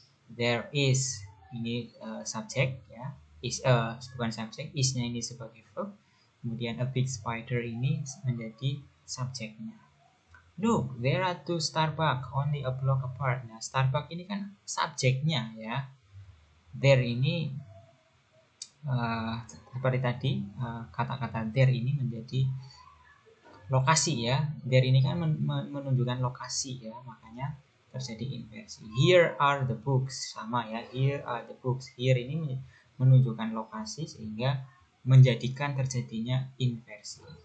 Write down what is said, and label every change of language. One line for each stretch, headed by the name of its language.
Indonesian: There is ini subjek ya, is bukan subjek, isnya ini sebagai verb. Kemudian a big spider ini menjadi subjeknya.
English: Look, there are two Starbucks only a block apart.
Indonesian: Nah, Starbucks ini kan subjeknya ya. There ini seperti tadi kata-kata there ini menjadi lokasi ya. There ini kan menunjukkan lokasi ya, makanya terjadi inversi.
English: Here are the books,
Indonesian: sama ya. Here are the books. Here ini menunjukkan lokasi sehingga menjadikan terjadinya inversi.